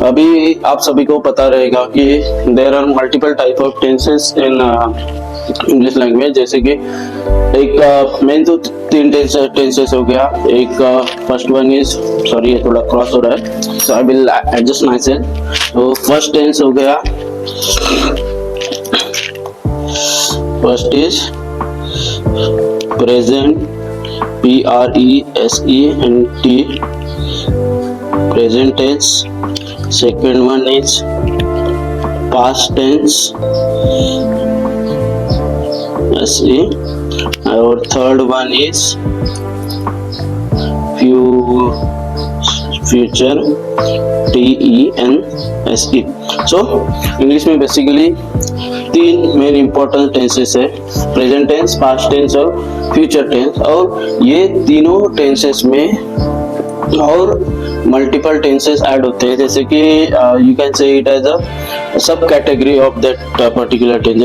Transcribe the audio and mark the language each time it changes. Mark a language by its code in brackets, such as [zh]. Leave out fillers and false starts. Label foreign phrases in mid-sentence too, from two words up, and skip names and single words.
[hi] अभी आप सभी को पता रहेगा कि [en] there are multiple type of tenses in English language, [hi] जैसे कि एक मेन तो 3 टेंसेस हो गया। [en] एक first one is sorry [hi] ये थोड़ा क्रॉस हो रहा है [en] so I will adjust myself. तो first tense [hi] हो गया, [en] first is present PRESENT present tense. Second one is past tense SE, और third one is future TENSE। [hi] so इंग्लिश में बेसिकली 3 [en] main important tenses [hi] है, [en] present tense, past tense [hi] और [en] future tense. [hi] और ये तीनों टेंसेस में और [en] multiple tenses [hi] ऐड होते हैं, जैसे कि [en] you can say it as a sub category of that particular tense.